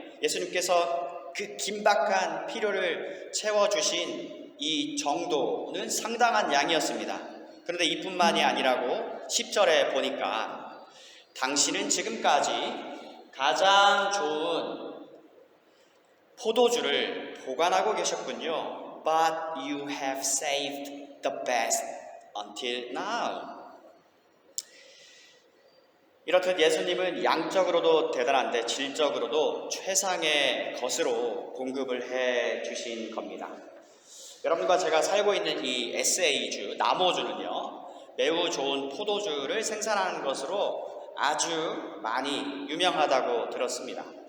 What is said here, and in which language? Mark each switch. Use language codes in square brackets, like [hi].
[ko] 예수님께서 그 긴박한 필요를 채워주신 이 정도는 상당한 양이었습니다. 그런데 이뿐만이 아니라고 10절에 보니까 당신은 지금까지 가장 좋은 포도주를 보관하고 계셨군요. [en] But you have saved the best until now. [ko] 이렇듯 예수님은 양적으로도 대단한데 질적으로도 최상의 것으로 공급을 해 주신 겁니다. 여러분과 제가 살고 있는 이 SA주, 남호주는요, 매우 좋은 포도주를 생산하는 것으로 아주 많이 유명하다고 들었습니다.